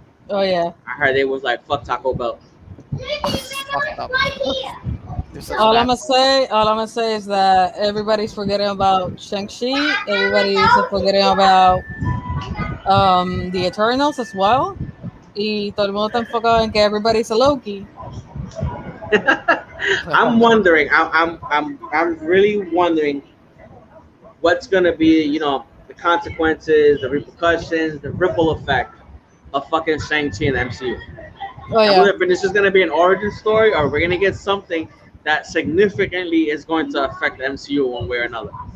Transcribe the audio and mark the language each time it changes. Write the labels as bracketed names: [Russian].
[English] Oh yeah. I heard it was like fuck Taco Bell. Fucked up. All I'm gonna say is that everybody's forgetting about Shang-Chi. Everybody's forgetting about the Eternals as well. [Spanish] Y todo el mundo está enfocado en que [English] everybody's a Loki. I'm wondering. I'm really wondering what's gonna be, the consequences, the repercussions, the ripple effect of fucking Shang-Chi and the MCU. Oh I yeah. wonder if this is gonna be an origin story, or we're gonna get something that significantly is going to affect the MCU one way or another.